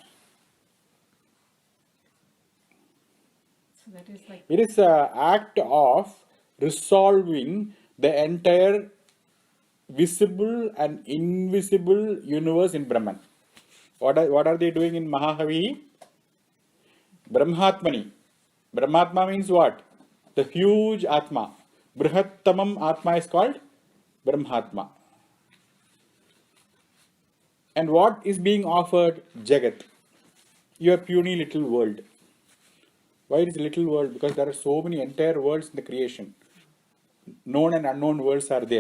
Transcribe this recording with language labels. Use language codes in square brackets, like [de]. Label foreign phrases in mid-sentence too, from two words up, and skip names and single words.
[en] So that is like It is an act of resolving the entire visible and invisible universe in Brahman. What are they doing in Mahahavi? Brahmatmani. Brahmatma means what? The huge Atma. [sa] बृहत्तमम् आत्मा [en] is called Brahmatma. And what is being offered? Jagat. Your puny little world. Why it is a little world? Because there are so many entire worlds in the creation. Known and unknown worlds are there.